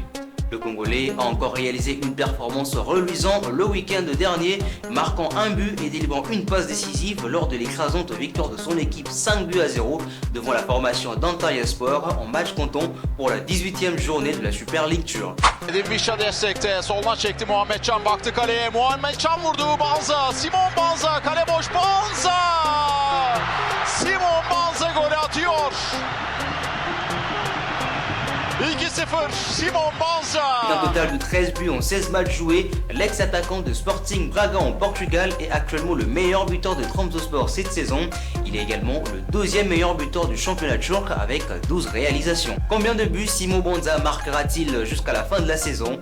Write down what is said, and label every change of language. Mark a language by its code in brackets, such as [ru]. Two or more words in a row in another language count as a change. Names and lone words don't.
[fr] Le Congolais a encore réalisé une performance reluisante le week-end dernier, marquant un but et délivrant une passe décisive lors de l'écrasante victoire de son équipe 5-0 devant la formation d'Antalyaspor en match comptant pour la 18e journée de la Super League turque. [tr] Vişa destekte soldan çekti Muhammed Can, baktı kaleye, Muhammed Can vurdu, Banza, Simon Banza, kale boş, Banza! Simon Banza golü atıyor. 2-0, Simon Banza. [fr] Un total de 13 buts en 16 matchs joués, l'ex-attaquant de Sporting Braga en Portugal est actuellement le meilleur buteur de Trabzonspor cette saison. Il est également le deuxième meilleur buteur du championnat turc avec 12 réalisations. Combien de buts Simon Banza marquera-t-il jusqu'à la fin de la saison?